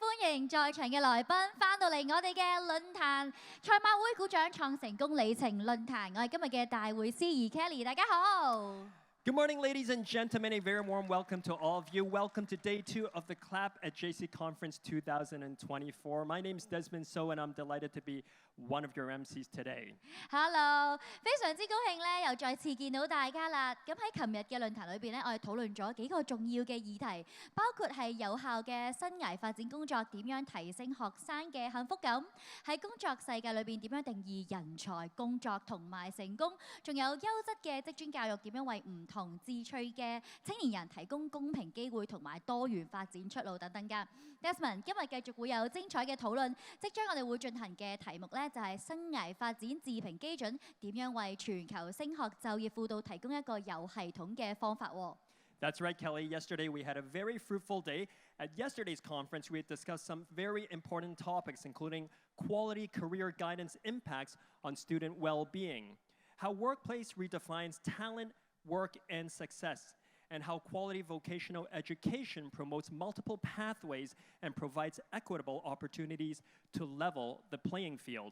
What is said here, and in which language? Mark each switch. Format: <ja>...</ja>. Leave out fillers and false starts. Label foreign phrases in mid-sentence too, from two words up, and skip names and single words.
<yue>迎在場嘅來賓翻到嚟我哋嘅論壇賽馬會股長創成功里程論壇，我係今日嘅大會司儀 Kelly， 大家好。</yue> <en>Good morning, ladies and gentlemen. A very warm welcome to all of you. Welcome to day 2 of the Clap at JC Conference 2024. My name is Desmond So, and I'm delighted to be one of your MCs today. Hello，</en> <yue>非常之高興咧，又再次見到大家啦。咁喺琴日嘅論壇裏邊咧，我哋討論咗幾個重要嘅議題，包括係有效嘅生涯發展工作點樣提升學生嘅幸福感，喺工作世界裏邊點樣定義人才、工作同埋成功，仲有優質嘅職專教育點樣為唔同志趣嘅青年人提供公平機會同埋多元發展出路等等㗎。Desmond 今日繼續會有精彩嘅討論，即將我哋會進行嘅題目咧就係生涯發展自評基準，點樣為全球升學就業輔導提供一個有系統嘅方法喎。</yue> <en>That's right, Kelly. Yesterday we had a very fruitful day. At yesterday's conference, we had discussed some very important topics, including quality career guidance impacts on student well-being, how workplace redefines talent, work, and success, and how quality vocational education promotes multiple pathways and provides equitable opportunities to level the playing field.</en>